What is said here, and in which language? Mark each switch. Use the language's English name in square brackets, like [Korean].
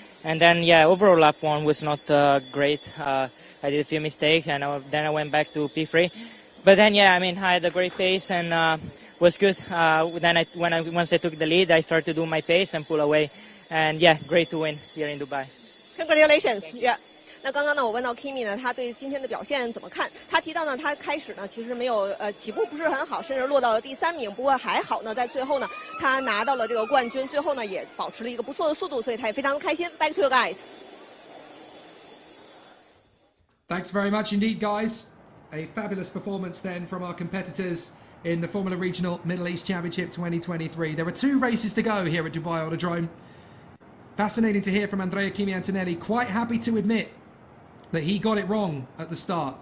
[English] And then, yeah, overall lap 1 was not great. I did a few mistakes, and then I went back to P3. But then, yeah, I mean, I had a great pace and was good. Then once I took the lead, I started to do my pace and pull away. And, yeah, great to win here in Dubai. Congratulations! Yeah. [Chinese] 那刚刚呢，我问到 Kimi 呢，他对今天的表现怎么看？他提到呢，他开始呢其实没有起步不是很好，甚至落到了第3名。不过还好呢，在最后呢，他拿到了这个冠军，最后呢也保持了一个不错的速度，所以他也非常的开心。 [English] Back to you guys. Thanks very much indeed, guys. a fabulous performance then from our competitors in the Formula Regional Middle East Championship 2023. There are 2 races to go here at Dubai Autodrome. Fascinating to hear from Andrea Kimi Antonelli, quite happy to admit that he got it wrong at the start.